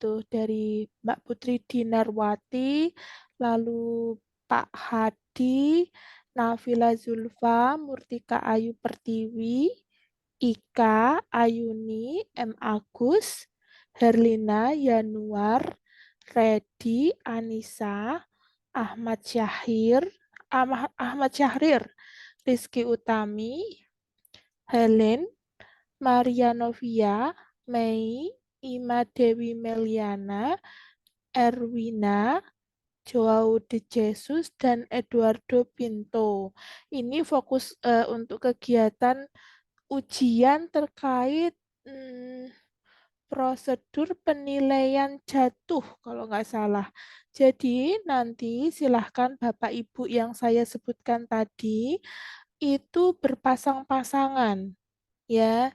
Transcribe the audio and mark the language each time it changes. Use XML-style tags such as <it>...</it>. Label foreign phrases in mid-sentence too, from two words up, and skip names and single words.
<id>Dari Mbak Putri Dinarwati, lalu Pak Hadi, Nafila Zulfa, Murtika Ayu Pertiwi, Ika, Ayuni, M. Agus, Herlina, Yanuar, Redi, Anissa, Ahmad Syahir, Ahmad Syahrir, Rizky Utami, Helen, Maria Novia, Mei, Ima Dewi Meliana, Erwina, Joao de Jesus, dan Eduardo Pinto. Ini fokus untuk kegiatan ujian terkait hmm, prosedur penilaian jatuh kalau nggak salah. Jadi nanti silahkan Bapak Ibu yang saya sebutkan tadi itu berpasang-pasangan ya.</id>